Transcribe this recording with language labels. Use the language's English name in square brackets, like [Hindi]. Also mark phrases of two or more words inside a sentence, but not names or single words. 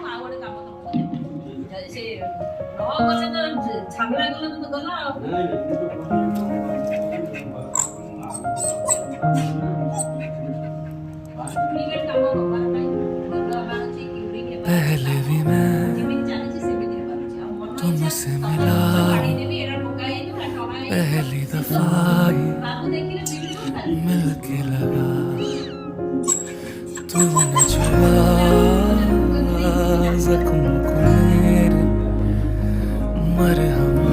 [Odia] ସେ ନ ଗଲେ ତ ଝାମେଲା ଗଲେ ତ ଗଲା ଆଉ [Hindi] पहले भी मैं तुमसे मिला पहली दफा ही मिल के लगा तूने छुआ जख्म को मेरे मरहम